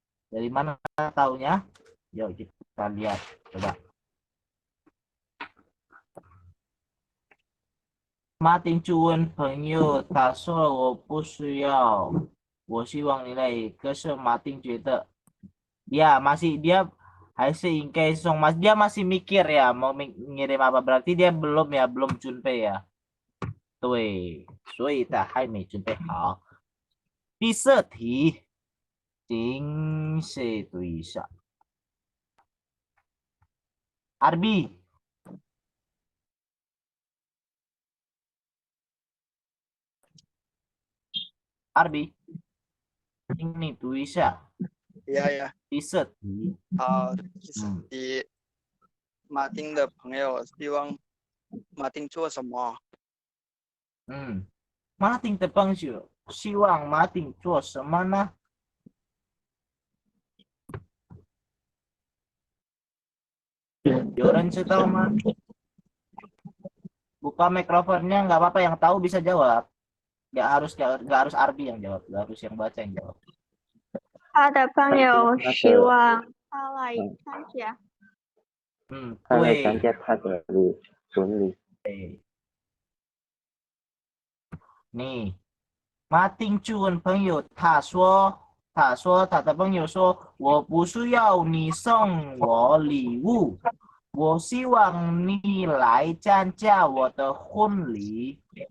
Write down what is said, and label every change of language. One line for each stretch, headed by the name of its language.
Indonesian: Dari mana taunya? Yuk kita lihat, coba.
Chinese: 马丁就问朋友，他说我不需要，我希望你来。可是马丁觉得
Indonesian: dia masih ingkai song, dia masih mikir ya mau ngirim apa, berarti dia belum junpei ya.
Chinese: 对，所以他还没准备好。第四题，请谁读一下 ？Arbi。
Indonesian: Arbi， ini
Chinese: 读一下。呀，第四题。第四题，马丁的朋友希望马丁做什么？马丁的朋友希望马丁做什么呢？有人知道吗？
Indonesian: Buka mikrofonnya, nggak apa-apa, yang tahu bisa jawab. Nggak harus Arbi yang jawab, nggak harus yang baca yang jawab.
Chinese: 他的朋友希望他来参加。他来参加他的婚礼。 nih. 马丁就问朋友，他说他的朋友说，我不需要你送我礼物，我希望你来参加我的婚礼。